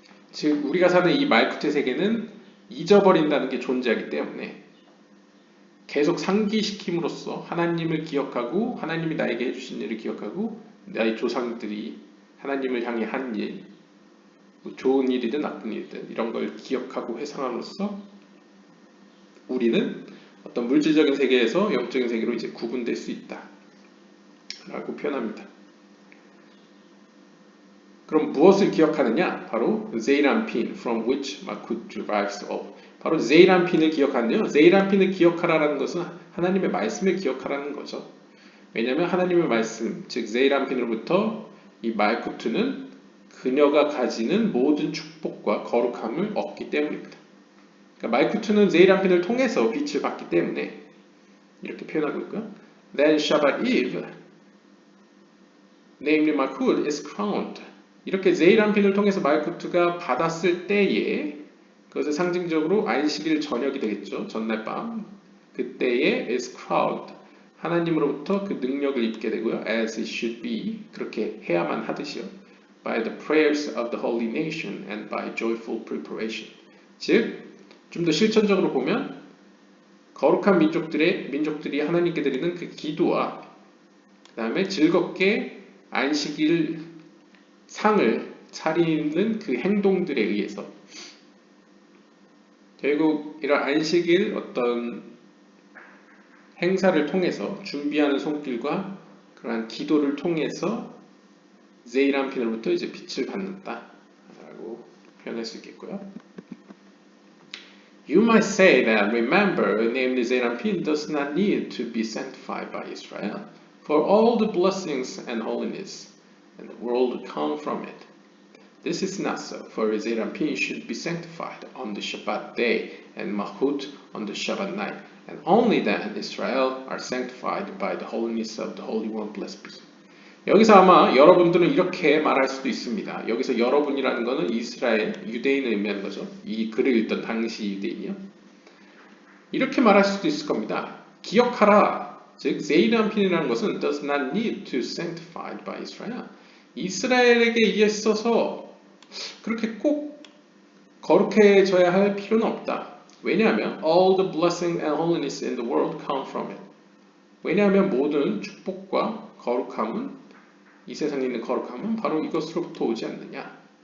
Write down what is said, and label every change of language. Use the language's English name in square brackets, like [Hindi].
[Korean] 즉 우리가 사는 이 말쿠트의 세계는 잊어버린다는 게 존재하기 때문에 계속 상기시킴으로써 하나님을 기억하고 하나님이 나에게 해주신 일을 기억하고 나의 조상들이 하나님을 향해 한 일, 좋은 일이든 나쁜 일이든 이런 걸 기억하고 회상함으로써 우리는 어떤 물질적인 세계에서 영적인 세계로 이제 구분될 수 있다 라고 표현합니다. 그럼 무엇을 기억하느냐? 바로 [English] 제이란핀 from which Malkut derives all. [Korean] 바로 제이란핀을 기억하는데요. 제이란핀을 기억하라는 것은 하나님의 말씀을 기억하라는 거죠. 왜냐하면 하나님의 말씀, 즉 제이란핀으로부터 이 말쿠트는 그녀가 가지는 모든 축복과 거룩함을 얻기 때문입니다. 그러니까 말쿠트는 제이란핀을 통해서 빛을 받기 때문에 이렇게 표현하고 있고요. [English] Then Shabbat Eve, namely Malkut, is crowned. [Korean] 이렇게 제이란핀을 통해서 말쿠트가 받았을 때에 그것을 상징적으로 안식일 저녁이 되겠죠. 전날 밤. 그때에 [English] is crowned. [Korean] 하나님으로부터 그 능력을 입게 되고요. [English] As it should be. [Korean] 그렇게 해야만 하듯이요. [English] By the prayers of the holy nation and by joyful preparation. [Korean] 즉 좀 더 실천적으로 보면 거룩한 민족들이 하나님께 드리는 그 기도와 그 다음에 즐겁게 안식일 상을 차리는 그 행동들에 의해서 결국 이런 안식일 어떤 행사를 통해서 준비하는 손길과 그러한 기도를 통해서 제이란핀으로부터 이제 빛을 받는다라고 표현할 수 있겠고요. [English] You might say that remember, namely Zeranpin, does not need to be sanctified by Israel, for all the blessings and holiness and the world come from it. This is not so, for Zeranpin should be sanctified on the Shabbat day and Mahut on the Shabbat night, and only then Israel are sanctified by the holiness of the Holy One, blessed be. [Korean] 여기서 아마 여러분들은 이렇게 말할 수도 있습니다. 여기서 여러분이라는 것은 이스라엘, 유대인을 의미하는 거죠. 이 글을 읽던 당시 유대인이요. 이렇게 말할 수도 있을 겁니다. 기억하라. 즉, 제이란핀이라는 것은 [English] does not need to sanctified by Israel. [Korean] 이스라엘에게 있어서 그렇게 꼭 거룩해져야 할 필요는 없다. 왜냐하면 [English] all the blessing and holiness in the world come from it. [Korean] 왜냐하면 모든 축복과 거룩함은 이 세상에 있는 거룩함은 바로 이것으로부터 오지 않느냐.